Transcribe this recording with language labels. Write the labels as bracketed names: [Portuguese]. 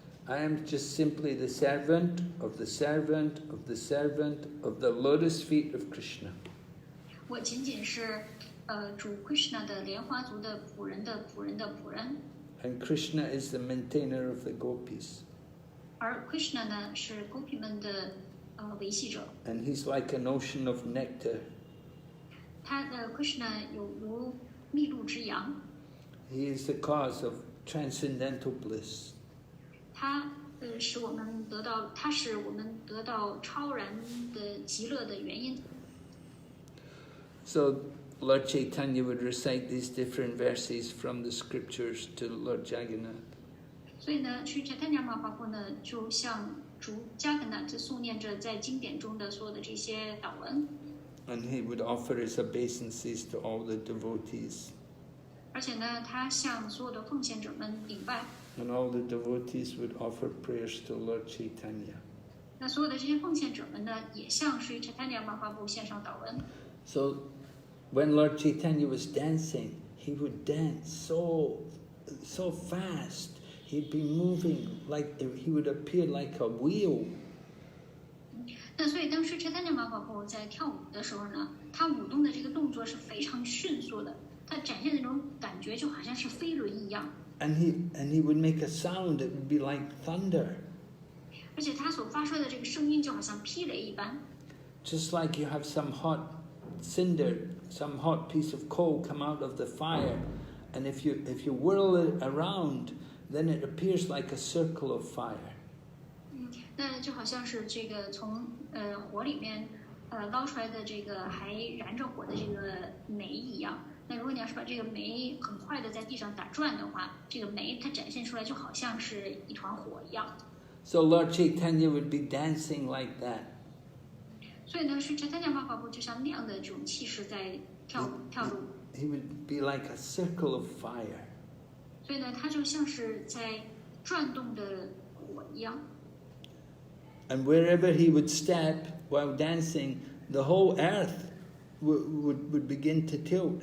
[English] I am just simply the servant of the servant of the servant of the lotus feet of Krishna. [Chinese] 我仅仅是主 Krishna 的莲花族的仆人的仆人的仆人。 [English] And Krishna is the maintainer of the gopis. [Chinese] 而 Krishna 呢是 gopi 们的维系者。 [English] And he's like an ocean of nectar. [Chinese] 他的 Krishna 有如蜜露之洋。 [English] He is the cause of transcendental bliss. [Chinese] 他使我们得到超然的极乐的原因。 [English] So Lord Caitanya would recite these different verses from the scriptures to Lord Jagannath. [Chinese] 所以呢，Sri Caitanya Mahaprabhu呢，就向主 Jagannath 诵念着在经典中的所有的这些祷文。 [English] And he would offer his obeisances to all the devotees. [Chinese] 而且呢，他向所有的奉献者们顶拜。 [English] And all the devotees would offer prayers to Lord Caitanya. [Chinese] 那所有的这些奉献者们呢，也向Sri Caitanya Mahaprabhu献上祷文。 [English] So when Lord Caitanya was dancing, he would dance so fast. He'd be moving like he would appear like a wheel. [Chinese] 那所以当时 Caitanya Mahaprabhu 在跳舞的时候呢，他舞动的这个动作是非常迅速的，他展现的那种感觉就好像是飞轮一样。 [English] And he would make a sound that would be like thunder. [Chinese] 而且他所发出的这个声音就好像霹雷一般。 [English] Just like you have some hot cinder, some hot piece of coal come out of the fire, and if you whirl it around, then it appears like a circle of fire. [Chinese] 那就好像是这个从火里面捞出来的这个还燃着火的这个煤一样。那如果你要是把这个煤很快的在地上打转的话，这个煤它展现出来就好像是一团火一样。 [English] So Lord Caitanya would be dancing like that. [Chinese] 所以呢，是Caitanya Mahaprabhu就像那样的这种气势在跳舞。 [English] He would be like a circle of fire. [Chinese] 所以呢，他就像是在转动的火一样。 [English] And wherever he would step while dancing, the whole earth would begin to tilt.